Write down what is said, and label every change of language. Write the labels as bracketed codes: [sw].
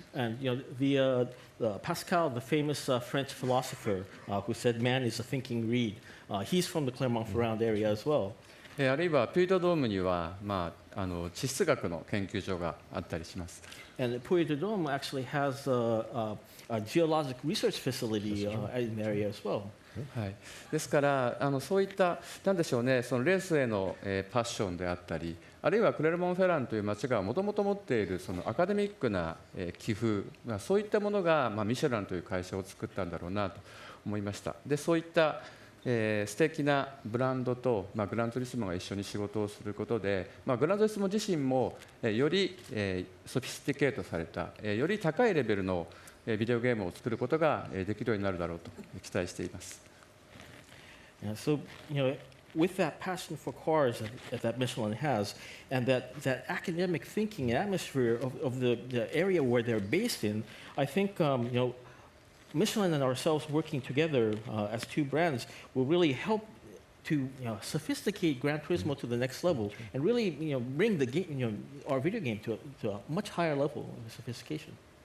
[en] And the Pascal, the famous French philosopher who said man is a thinking reed, he's from the Clermont-Ferrand area as well. [ja] あるいはピュイドドームには、地質学の研究所があったりします。 [en] And Puy de Dôme actually has a geologic research facility in the area as well. [ja] はい、ですからそういったなんでしょうね、そのレースへの、パッションであったり、あるいはクレルモン・フェランという町がもともと持っているそのアカデミックな、気風、そういったものが、ミシェランという会社を作ったんだろうなと思いました。でそういった素敵なブランドと、グランツーリスモが一緒に仕事をすることで、グランツーリスモ自身も、より、ソフィスティケートされた、より高いレベルの、ビデオゲームを作ることが、できるようになるだろうと期待しています。 [en] So, with that passion for cars that Michelin has, and that academic thinking atmosphere of the area where they're based in, I think Michelin and ourselves working together as two brands will really help to sophisticate Gran Turismo to the next level, and really bring the game, our video game to a much higher level of sophistication.